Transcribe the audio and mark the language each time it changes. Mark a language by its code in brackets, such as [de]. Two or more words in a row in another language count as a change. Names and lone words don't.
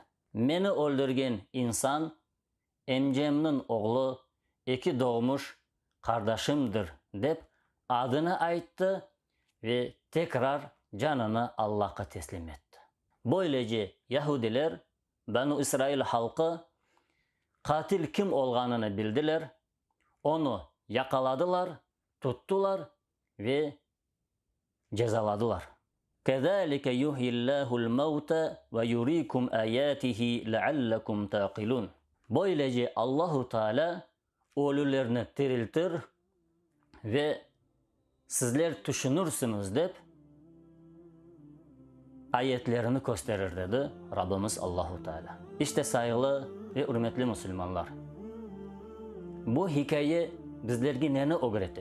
[tr] Beni öldürgen insan emcemnin oğlu, iki doğmuş kardeşimdir deyip adını ayttı ve tekrar canını Allah'a teslim etti. Böylece Yahudiler, Banu İsrail halkı katil kim olganını bildiler, onu yakaladılar, tuttular ve cezaladılar. [ar] كَذَٰلِكَ يُحْيِ اللّٰهُ الْمَوْتَ وَيُرِيكُمْ آيَاتِهِ لَعَلَّكُمْ تَعْقِلُونَ. [tr] Böylece Allahu Teala ölülerini diriltir ve sizler düşünürsünüz deyip ayetlerini gösterir dedi Rabbimiz Allahu Teala. İşte saygılı ve hürmetli Müslümanlar. Bu hikaye bizlerge neni öğretti?